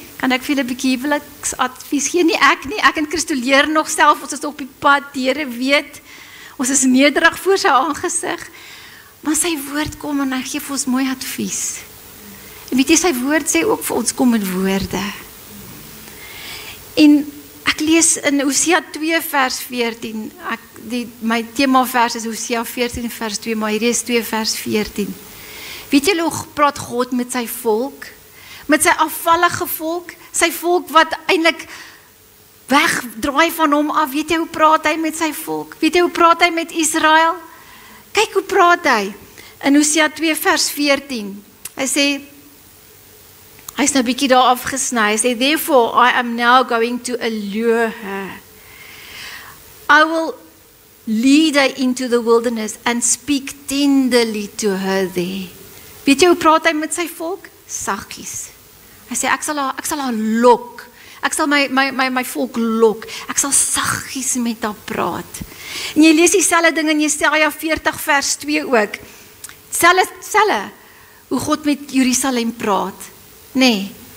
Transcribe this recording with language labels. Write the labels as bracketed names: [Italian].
[Afrikaans] Kan ek vir julle 'n bietjie huweliksadvies gee? Nie ek en Christo leer nog self. Ons is op die pad. Die Here weet. Ons is nederig voor sy aangesig. Maar sy woord kom en hy gee vir ons mooi advies. En weet jy, sy woord sê ook vir ons kom met woorde. En ek lees in Hosea 2 vers 14, my themavers is Hosea 14 vers 2, maar hierdie is 2 vers 14. Weet julle hoe praat God met sy volk? Met sy afvallige volk? Sy volk wat eintlik wegdraai van hom af. Weet jy hoe praat hy met sy volk? Weet jy hoe praat hy met Israel? Kyk hoe praat hy. In Hosea 2 vers 14. Hy sê, hy is nou 'n bietjie daar afgesny. Hy sê, [English] therefore I am now going to allure her. I will lead her into the wilderness and speak tenderly to her there. [Afrikaans] Weet jy hoe praat hy met sy volk? Saggies. Hy sê, ek sal haar lok. Ek sal my volk lok. Ek sal saggies met haar praat. En jy lees dieselfde ding in Jesaja 40 vers 2 ook. Selfe hoe God met Jerusalem praat. Nee.